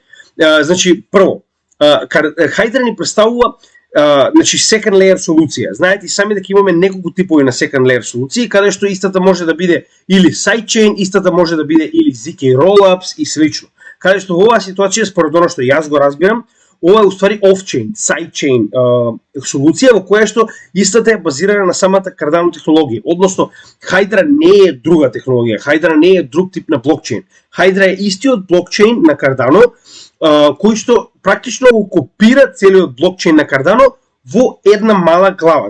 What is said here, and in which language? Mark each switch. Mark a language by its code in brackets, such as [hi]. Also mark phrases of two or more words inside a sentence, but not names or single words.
[mk] Значи, прво, Hydra ни представува значи [en] second layer [mk] солуција. Знаете сами дека имаме неколку типови на [en] second layer [mk] солуции, каде што истата може да биде или sidechain, истата може да биде или [en] ZK rollups [mk] и слично. Каде што во оваа ситуација, според оно што јас го разбирам, ова е уствари [en] off-chain, sidechain [mk] солуција во која што истата е базирана на самата Cardano технологија. Односно, Hydra не е друга технологија, Hydra не е друг тип на блокчейн. Hydra е истиот блокчейн на Cardano, кој што практично го копира целиот блокчейн на Cardano во една мала глава.